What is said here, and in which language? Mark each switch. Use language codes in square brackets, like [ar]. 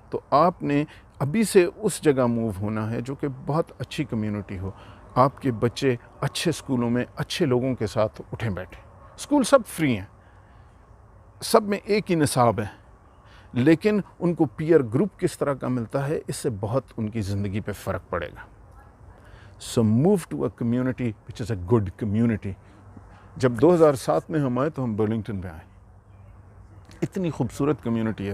[ur] تو آپ نے ابھی سے اس جگہ موو ہونا ہے جو کہ بہت اچھی کمیونٹی ہو. آپ کے بچے اچھے اسکولوں میں اچھے لوگوں کے ساتھ اٹھیں بیٹھیں. اسکول سب فری ہیں، سب میں ایک ہی نصاب ہے، لیکن ان کو پیئر گروپ کس طرح کا ملتا ہے، اس سے بہت ان کی زندگی پہ فرق پڑے گا. [en] So move to a community which is a good community. [ur] جب 2007 میں ہم آئے تو ہم برلنگٹن میں آئے. اتنی خوبصورت کمیونٹی ہے.